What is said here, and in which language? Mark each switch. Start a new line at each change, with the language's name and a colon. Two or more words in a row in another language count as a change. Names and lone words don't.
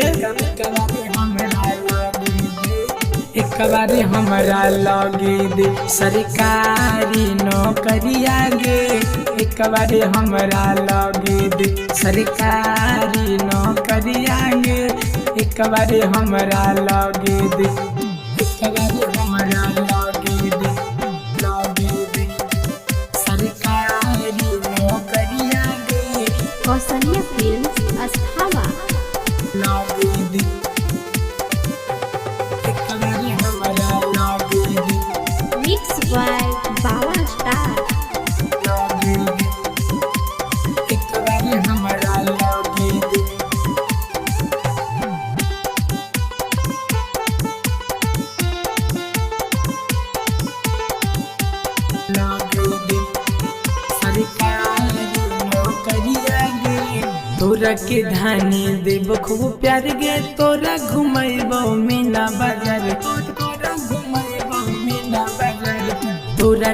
Angika: एक बारी हमरा लगे दे सरकारी नौकरिया गे एक बारी हमरा लगे दे सरकारी नौकरिया गे एक बारी हमरा लगे दे एक बारी हमरा लगे दे सरकारी नौकरिया गे Kausalya Films Asthama. लगे दे एक बारी हमरा लगे दे
English: Mixed by Baba Star.
Angika: लगे दे एक बारी हमरा लगे दे तोरा के धानी देव खूब प्यार गे तोरा घुमैबो मीना बाजार तोरा घुमैबो मीना बाजार तोरा